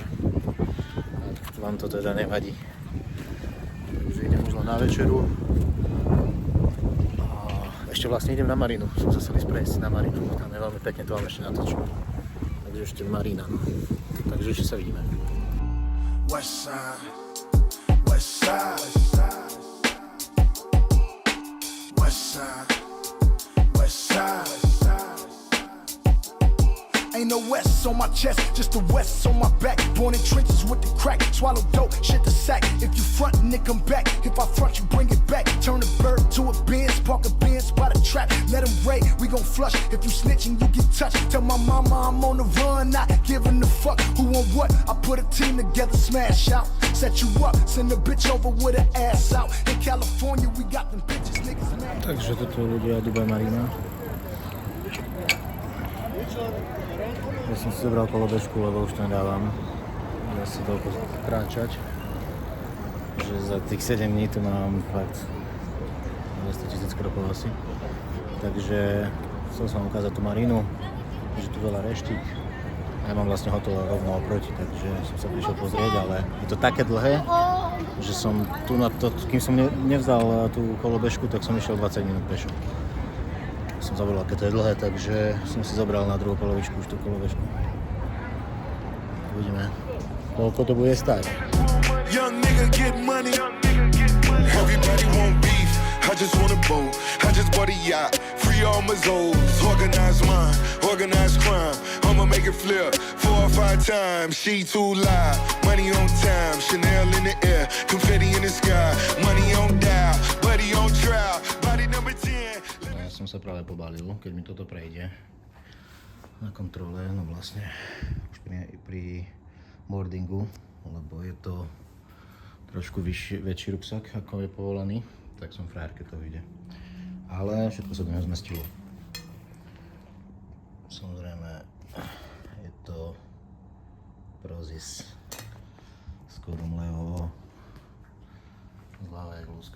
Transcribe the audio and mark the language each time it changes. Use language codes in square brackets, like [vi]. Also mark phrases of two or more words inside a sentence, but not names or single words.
[sk] Ak vám to teda nevadí. Takže idem už len na večeru. A ešte vlastne idem na Marinu. Som sa chcel ísť prejsť na Marinu. Tam je veľmi pekne, to vám ešte natočím. Takže ešte Marina. Takže ešte sa vidíme. [en] West side, west side, west side, west side. Ain't no West on my chest, just the West on my back. Born in trenches with the crack, swallow dope, shit the sack. If you front, nigga, come back. If I front, you bring it back. Turn a bird to a Benz, park a Benz by the trap. Let him raid, we gon' flush. If you snitching, you get touched. Tell my mama I'm on the run, not giving a fuck who on what. I put a team together, smash out. Set you up, send a bitch over with her ass out. In California, we got them bitches, niggas mad. [sk] Takže toto ľudia Dubai Marina. Ja som si zobral kolobežku, lebo už to nedávam asi toľko kráčať. Že za tých 7 dní tu mám fakt 200 000 krokov asi. Takže chcel som vám ukázať tú Marinu, že tu veľa reštík. Ja mám vlastne hotel rovno oproti, takže som sa prišiel pozrieť, ale je to také dlhé, že som tu na to, kým som nevzal tú kolobežku, tak som išiel 20 minút pešo. Som zabudol, aké to je dlhé, takže som si zobral na druhú polovičku už tú kolobežku. Uvidíme, koľko to bude stáť. [en] Young nigga get money. Everybody want beef. I just want a boat. I just bought a yacht. Free all my zones. Organized mine. Organized crime. I'ma make it flip 4 or 5 times. She too loud. Money on time. Chanel in the air. Confetti in the sky. Money on dial. Buddy on trial. Body number 10. [sk] Ja som sa práve pobalil, keď mi toto prejde na kontrole, no vlastne už pri boardingu, lebo je to trošku väčší ruksak, ako je povolaný, tak som frajer, keď to vyjde. Ale všetko sa do neho zmestilo. Samozrejme, je to Prozis s kódom Leo, zláva jak lúsk.